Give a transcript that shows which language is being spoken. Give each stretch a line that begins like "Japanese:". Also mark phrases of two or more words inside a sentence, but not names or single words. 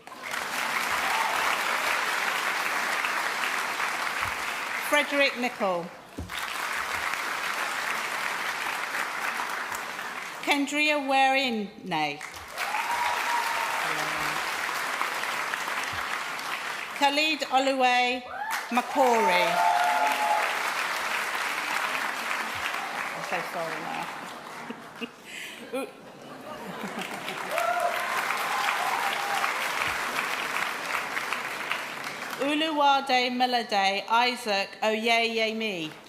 English: Frederick Nicol. Kendria Warinne. Khalid Oluwe Makori. I'm so sorry now. Uluwade Melode Isaac Oyeyemi.